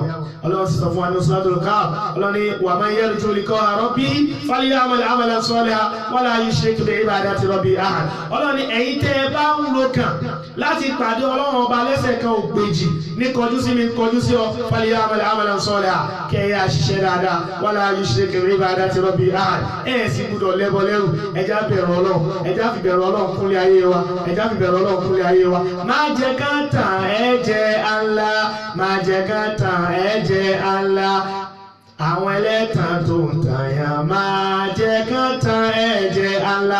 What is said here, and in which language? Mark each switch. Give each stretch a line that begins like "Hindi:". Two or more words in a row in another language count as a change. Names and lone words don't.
Yoruba: Ọlọ́run sì sọ fún wa ní Suratul Kahf Ọlọ́run ní wa
Arabic: من يرجو لقاء ربه فليعمل عملا صالحا و لا يشرك بعبادة ربه أحدا.
Yoruba: Ọlọ́run ní ẹ̀yin tẹ́ ẹ bá ń ro kàn láti pàdé Ọlọ́run ọba lẹ́sẹ̀ kan ògbèjì ní kọjú sí mi kọjú sí ọ
Arabic: فليعمل عملا صالحا
Yoruba: kẹ́yà ṣiṣẹ́ dáadáa
Arabic: و لا يشرك بعبادة ربه أحدا.
Yoruba: Ẹ̀ sì gbúdọ̀ lẹ́bọ lẹ́rù ẹja bẹ̀rù Ọlọ́run ẹja fi bẹ̀rù Ọlọ́run kúnlẹ̀ ayé wa ẹja fi bẹ̀rù Ọlọ́run kúnlẹ̀ ayé wa. Má jẹ́ ká tàn ẹ́ jẹ Allah má jẹ́ ká tàn ẹ́ jẹ Allah àwọn ẹlẹ́tàn tó ń tàyàn máa jẹ́ kán tàn ẹ́ jẹ Allah.